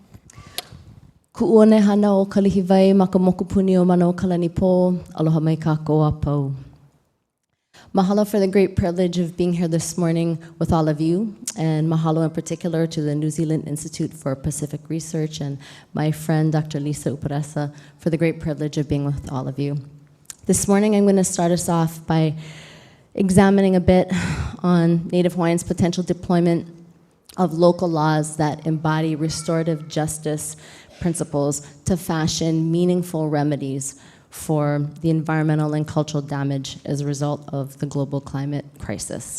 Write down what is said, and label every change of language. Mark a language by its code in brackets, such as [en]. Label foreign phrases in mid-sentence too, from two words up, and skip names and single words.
[haw] Ku'uone hana o Kalihiwai ma ka mokupuni o mana o Kalanipo. Aloha mai kākou a pau. [en] Mahalo for the great privilege of being here this morning with all of you, and mahalo in particular to the New Zealand Institute for Pacific Research and my friend Dr. Lisa Uparesa for the great privilege of being with all of you. This morning I'm going to start us off by examining a bit on Native Hawaiians' potential deployment of local laws that embody restorative justice principles to fashion meaningful remedies for the environmental and cultural damage as a result of the global climate crisis.